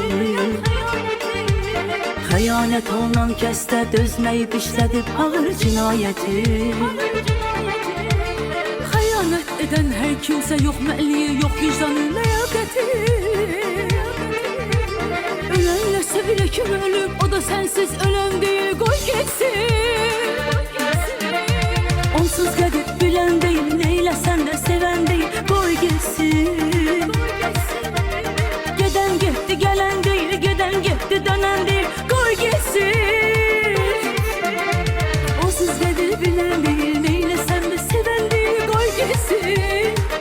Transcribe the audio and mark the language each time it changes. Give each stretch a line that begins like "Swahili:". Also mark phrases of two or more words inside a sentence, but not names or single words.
Azerbaijani: Xəyanət olunan kəsdə dözməyib işlədib ağır cinayəti.
Turkish: Xəyanət eden her kimse yok məliyi, yok vicdanı, ləyaqəti. Ölenle sevilə kim ölüb, o da sensiz ölen değil, koy gitsin.
Azerbaijani: Onsuz gedib bilən deyil, neyləsən də sevən deyil, qoy getsin. Gedən getdi, gələn deyil, gedən getdi, dönən deyil, qoy getsin. Onsuz gedib bilən deyil, neyləsən də sevən deyil, qoy getsin.